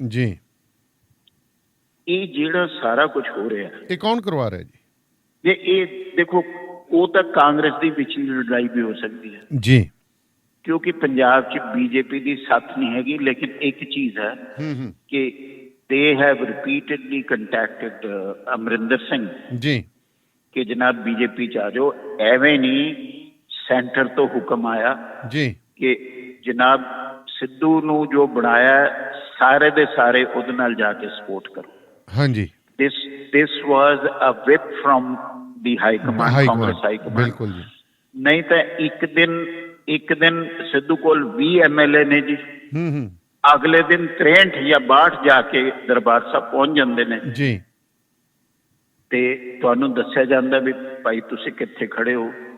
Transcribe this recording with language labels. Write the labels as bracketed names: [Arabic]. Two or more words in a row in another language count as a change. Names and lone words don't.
[Punjabi] ਜੀ। ਇਹ ਜਿਹੜਾ ਸਾਰਾ ਕੁਝ ਹੋ ਰਿਹਾ, ਇਹ ਕੌਣ ਕਰਵਾ ਰਿਹਾ ਜੀ? ਜੇ ਇਹ ਦੇਖੋ, ਉਹ ਤਾਂ ਕਾਂਗਰਸ ਦੀ ਵਿਚਲੀ ਲੜਾਈ ਵੀ ਹੋ ਸਕਦੀ ਹੈ ਜੀ, ਕਿਉਂਕਿ ਪੰਜਾਬ 'ਚ ਬੀਜੇਪੀ ਦੀ ਸਾਥ ਨਹੀਂ ਹੈਗੀ। ਲੇਕਿਨ ਇੱਕ ਚੀਜ਼ ਹੈ ਕਿ [English] they have repeatedly contacted [Punjabi] ਅਮਰਿੰਦਰ ਸਿੰਘ ਜੀ ਕਿ ਜਨਾਬ ਬੀਜੇਪੀ 'ਚ ਆ ਜਾਓ। ਐਵੇਂ ਨਹੀਂ, ਸੈਂਟਰ ਤੋਂ ਹੁਕਮ ਆਇਆ ਜੀ ਕਿ ਜਨਾਬ ਸਿੱਧੂ ਨੂੰ ਜੋ ਬਣਾਇਆ ਸਾਰੇ ਦੇ ਸਾਰੇ ਉਹਦੇ ਨਾਲ ਜਾ ਕੇ ਸਪੋਰਟ ਕਰੋ। ਹਾਂਜੀ, [English] this was a whip from the high command, Congress high command। [Punjabi] ਬਿਲਕੁਲ ਜੀ। ਨਹੀਂ ਤਾਂ ਇੱਕ ਦਿਨ ਸਿੱਧੂ ਕੋਲ 20 MLA ਨੇ ਜੀ, ਅਗਲੇ ਦਿਨ 63 ਜਾਂ 62 ਜਾ ਕੇ ਦਰਬਾਰ ਸਾਹਿਬ ਪਹੁੰਚ ਜਾਂਦੇ ਨੇ ਜੀ, ਤੇ ਤੁਹਾਨੂੰ ਦੱਸਿਆ ਜਾਂਦਾ ਵੀ ਭਾਈ ਤੁਸੀਂ ਕਿੱਥੇ ਖੜੇ ਹੋ।